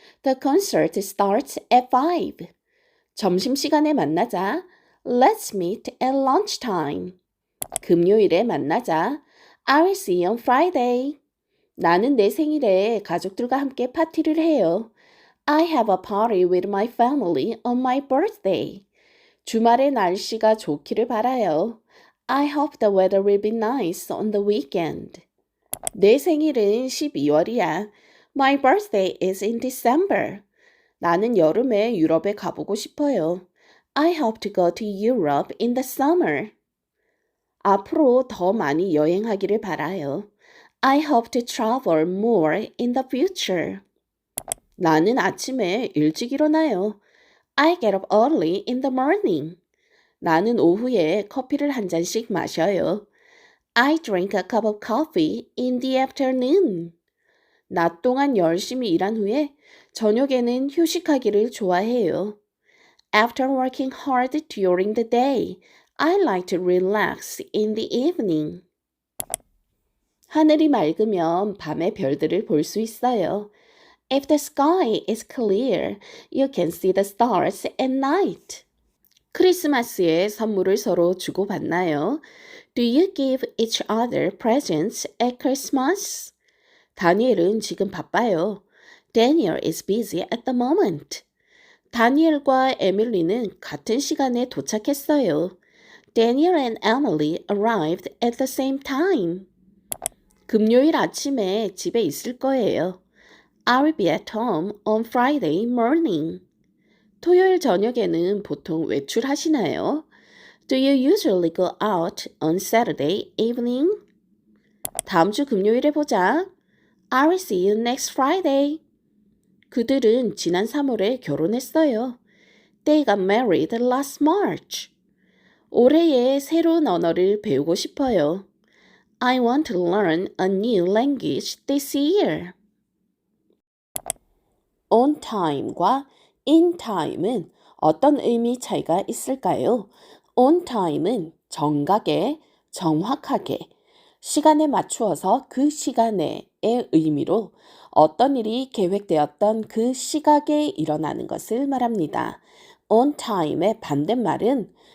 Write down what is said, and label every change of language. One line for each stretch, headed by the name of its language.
English: The concert starts at 5.
Korean: 점심시간에 만나자.
English: Let's meet at lunchtime.
Korean: 금요일에 만나자.
English: I'll see you on Friday.
Korean: 나는 내 생일에 가족들과 함께 파티를 해요.
English: I have a party with my family on my birthday.
Korean: 주말에 날씨가 좋기를 바라요.
English: I hope the weather will be nice on the weekend.
Korean: 내 생일은 12월이야.
English: My birthday is in December.
Korean: 나는 여름에 유럽에 가보고 싶어요.
English: I hope to go to Europe in the summer.
Korean: 앞으로 더 많이 여행하기를 바라요.
English: I hope to travel more in the future.
Korean: 나는 아침에 일찍 일어나요.
English: I get up early in the morning.
Korean: 나는 오후에 커피를 한 잔씩 마셔요.
English: I drink a cup of coffee in the afternoon.
Korean: 낮 동안 열심히 일한 후에 저녁에는 휴식하기를 좋아해요.
English: After working hard during the day, I like to relax in the evening.
Korean: 하늘이 맑으면 밤에 별들을 볼 수 있어요.
English: If the sky is clear, you can see the stars at night.
Korean: 크리스마스에 선물을 서로 주고받나요?
English: Do you give each other presents at Christmas?
Korean: 다니엘은 지금 바빠요.
English: Daniel is busy at the moment.
Korean: 다니엘과 에밀리는 같은 시간에 도착했어요.
English: Daniel and Emily arrived at the same time.
Korean: 금요일 아침에 집에 있을 거예요.
English: I'll be at home on Friday morning.
Korean: 토요일 저녁에는 보통 외출하시나요?
English: Do you usually go out on Saturday evening?
Korean: 다음 주 금요일에 보자.
English: I'll see you next Friday.
Korean: 그들은 지난 3월에 결혼했어요.
English: They got married last March.
Korean: 올해의 새로운 언어를 배우고 싶어요.
English: I want to learn a new language this year.
Korean: On time과 in time은 어떤 의미 차이가 있을까요? On time은 정각에, 정확하게, 시간에 맞추어서 그 시간에의 의미로 어떤 일이 계획되었던 그 시각에 일어나는 것을 말합니다. On time의 반대말은